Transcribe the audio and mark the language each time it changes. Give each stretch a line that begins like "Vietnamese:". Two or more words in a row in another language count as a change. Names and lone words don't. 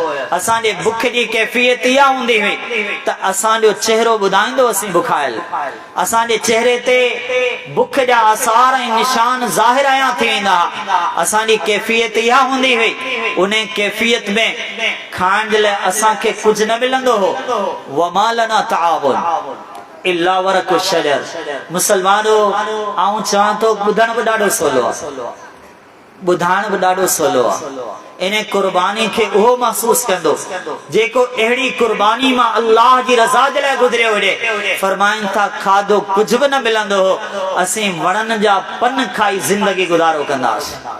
Sindhi: असांजे बुख जी कैफ़ियत इहा हूंदी हुई त असांजो चेहरो ॿुधाईंदो असीं बुखायल, असांजे चेहरे ते बुख जा आसार ऐं निशान ज़ाहिर आया थी वेंदा। असांजी कैफ़ियत इहा हूंदी हुई। उन कैफ़ियत में खाइण जे लाइ असांखे कुझु न मिलंदो हो।
Arabic: وما لنا طعام إلا ورق شجر.
Sindhi: मुसलमानों आऊं चवां थो ॿुधण बि ॾाढो सवलो आहे, ॿुधाइण बि ॾाढो सवलो आहे। इन कुर्बानी खे उहो महसूस कंदो जेको अहिड़ी कुर्बानी मां अल्लाह जी रज़ा जे लाइ गुज़रियो हुजे। फरमाइनि था खाधो कुझु बि न मिलंदो हो, असीं वणनि जा पन खाई ज़िंदगी गुज़ारो कंदासीं।